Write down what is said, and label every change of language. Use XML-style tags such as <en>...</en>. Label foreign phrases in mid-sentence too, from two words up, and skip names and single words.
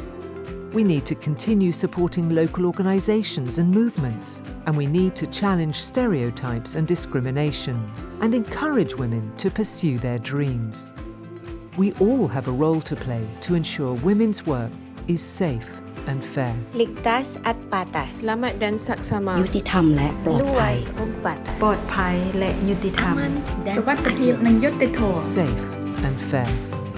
<en>We need to continue supporting local organisations and movements, and we need to challenge stereotypes and discrimination and encourage women to pursue their dreams. We all have a role to play to ensure women's work is safe and fair.</en> <tl>Ligtas at patas.</tl> <ms>Selamat dan saksama.</ms> <th>ยุติธรรมและปลอดภัย</th> <ceb>Luas ug patas.</ceb> <th>ปลอดภัยและยุติธรรม</th> <id>Aman dan</id> <km>สุวัสดิภาพនិងយុត្តិធម៌</km> <en>Safe and fair.</en>